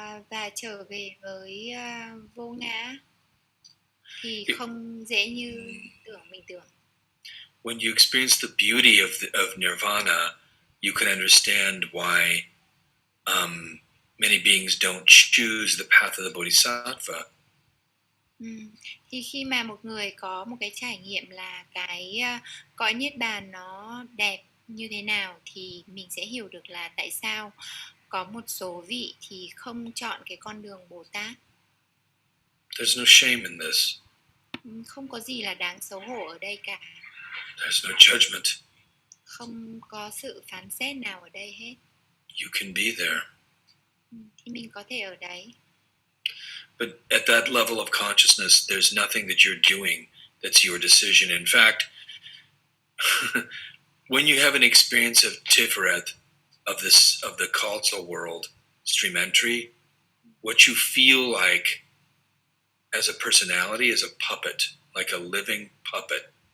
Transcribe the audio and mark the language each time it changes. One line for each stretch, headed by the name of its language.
Vietnamese: Và trở về với vô ngã thì không dễ như mình tưởng.
English: When you experience the beauty of nirvana, you can understand why many beings don't choose the path of the bodhisattva.
Vietnamese: Thì khi mà một người có một cái trải nghiệm là cái cõi niết bàn nó đẹp như thế nào thì mình sẽ hiểu được là tại sao có một số vị thì không chọn cái con đường Bồ Tát.
English: There's no shame in this.
Vietnamese: Không có gì là đáng xấu hổ ở đây cả.
English: There's no judgment.
Vietnamese: Không có sự phán xét nào ở đây hết.
English: You can be there.
Vietnamese: Thì mình có thể ở đấy.
English: But at that level of consciousness, there's nothing that you're doing that's your decision. In fact, when you have an experience of Tiferet, of the cultural world, stream entry, what you feel like as a personality is a puppet, like a living puppet.